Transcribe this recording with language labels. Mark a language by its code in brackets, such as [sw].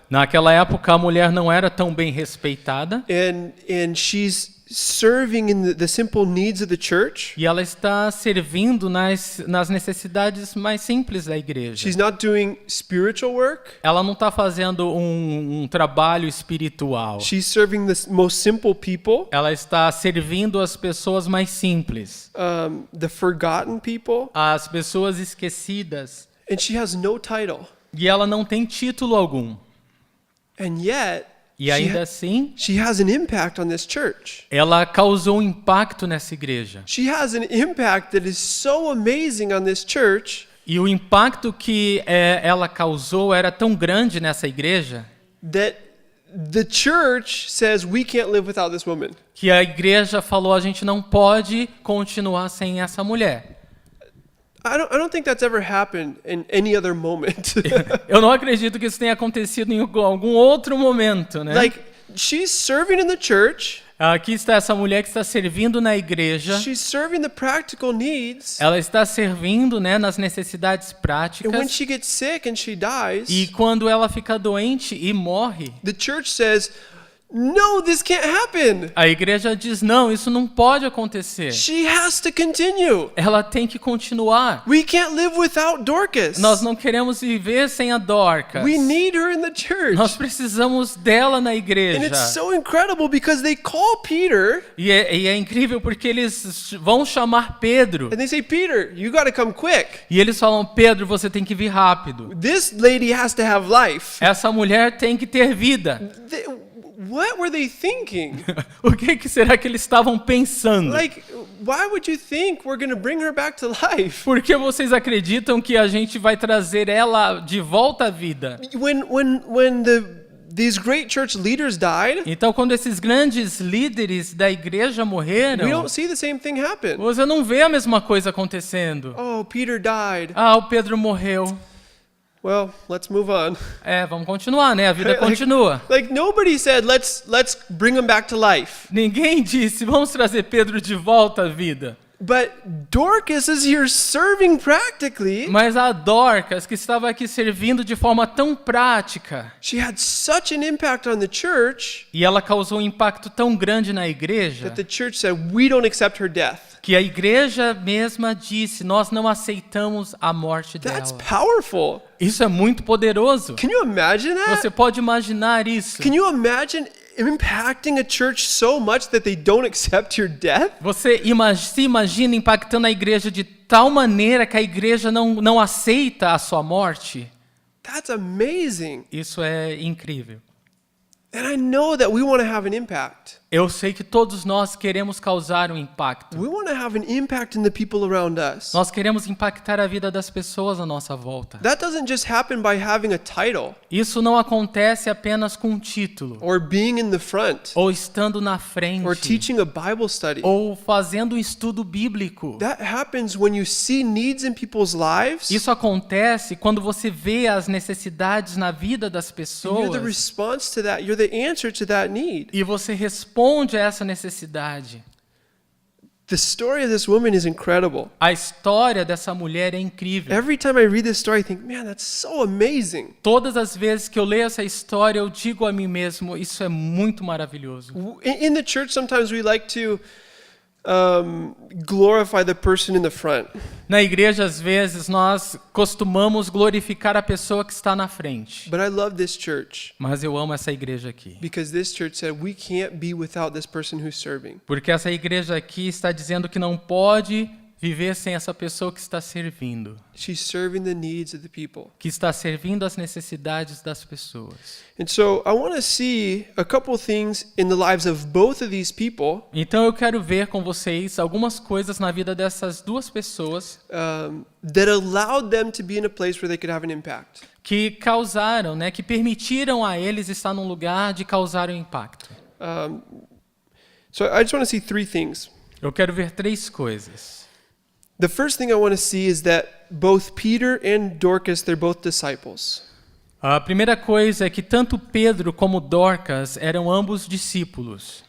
[pt] Naquela época, a mulher não era tão bem respeitada. [en] And she's serving in the simple needs of the church. [pt] E ela está servindo nas necessidades mais simples da igreja. [en] She's not doing spiritual work. [pt] Ela não está fazendo um trabalho espiritual. [en] She's serving the most simple people, [pt] Ela está servindo as pessoas mais simples. [en] the forgotten people, [pt] As pessoas esquecidas. [en] and she has no title. [pt] E ela não tem título algum. [en] And yet, [pt] E ainda assim, [en] she has an impact on this church. [pt] ela causou um impacto nessa igreja. [en] She has an impact that is so amazing on this church [pt] E o impacto que ela causou era tão grande nessa igreja [en] that the church says we can't live without this woman. [pt] que a igreja falou, a gente não pode continuar sem essa mulher. [en] I don't think that's ever happened in any other moment. [pt] Eu não acredito que isso tenha acontecido em algum outro momento, né? [en] Like, she's serving in the church. [pt] Aqui está essa mulher que está servindo na igreja. [en] She's serving the practical needs. [pt] Ela está servindo, né, nas necessidades [en] And when [pt] práticas. [en] she gets sick and she dies, [pt] E quando ela fica doente e morre, [en] the church says, no, this can't happen. [pt] a igreja diz, não, isso não pode acontecer. [en] She has to continue. [pt] Ela tem que continuar. [en] We can't live without Dorcas. [pt] Nós não queremos viver sem a Dorcas. [en] We need her in the church. [pt] Nós precisamos dela na [en] And [pt] igreja. [en] it's so incredible because they call Peter [pt] E é incrível porque eles vão chamar Pedro. [en] and they say, Peter, you got to come quick. [pt] E eles falam, Pedro, você tem que vir rápido. [en] This lady has to have life. [pt] Essa mulher tem que ter vida. [en] What were they thinking? [pt] O que será que eles estavam pensando? [en] Like, why would you think we're going to bring her back to life? [pt] Por que vocês acreditam que a gente vai trazer ela de volta à vida? [en] When these great church leaders died, [pt] Então, quando esses grandes líderes da igreja [en] we [pt] morreram, [en] don't see the same thing happen. [pt] você não vê a mesma coisa acontecendo. [en] Oh, Peter died. [pt] Ah, o Pedro morreu. [en] Well, let's move on. [pt] Vamos continuar, né? A vida continua. [en] Like nobody said, let's bring him back to life. [pt] Ninguém disse, vamos trazer Pedro de volta à vida. [en] But Dorcas is here serving practically. [pt] Mas a Dorcas, que estava aqui servindo de forma tão prática, [en] She had such an impact on the church [pt] e ela causou um impacto tão grande na igreja, [en] that the church said, we don't accept her death. [pt] que a igreja mesma disse, nós não aceitamos a morte [en] That's [pt] dela. [en] powerful. [pt] Isso é muito poderoso. [en] Can you imagine that? [pt] Você pode imaginar isso. [en] Can you imagine impacting a church so much that they don't accept your death? [pt] Você se imagina impactando a igreja de tal maneira que a igreja não aceita a sua morte? [en] That's amazing. [pt] Isso é incrível. [en] And I know that we want to have an impact. [pt] Eu sei que todos nós queremos causar um impacto. [en] We want to have an impact in the people around us. [pt] Nós queremos impactar a vida das pessoas à nossa volta. [en] That doesn't just happen by having a title [pt] Isso não acontece apenas com um título, [en] or being in the front [pt] ou estando na [en] or [pt] frente, [en] teaching a Bible study. [pt] ou fazendo um estudo bíblico. [en] That happens when you see needs in people's lives. [pt] Isso acontece quando você vê as necessidades na vida das [en] And you're the [pt] pessoas [en] response to that. You're the answer to that need. [pt] e você responde a essa necessidade. [en] The story of this woman is incredible. [pt] A história dessa mulher é incrível. [en] Every time I read this story, I think, man, that's so amazing. [pt] Todas as vezes que eu leio essa história, eu digo a mim mesmo, isso é muito maravilhoso. [en] In the church, sometimes we like to glorify the person in the front. [pt] Na igreja, às vezes, nós costumamos glorificar a pessoa que está na frente. [en] But I love this church [pt] Mas eu amo essa igreja aqui. [en] because this church said we can't be without this person who's serving. [pt] Porque essa igreja aqui está dizendo que não pode viver sem essa pessoa que está servindo. [en] She's serving the needs of the people. [pt] Que está servindo as necessidades das pessoas. [en] And so I want to see a couple things in the lives of both of these people [pt] Então eu quero ver com vocês algumas coisas na vida dessas duas pessoas [en] that allowed them to be in a place where they could have an impact. [pt] que causaram, né, que permitiram a eles estar num lugar de causar um impacto. [en] So I just want to see three things. [pt] Eu quero ver três coisas. [en] The first thing I want to see is that both Peter and Dorcas, they're both disciples. [pt] A primeira coisa é que tanto Pedro como Dorcas eram ambos discípulos.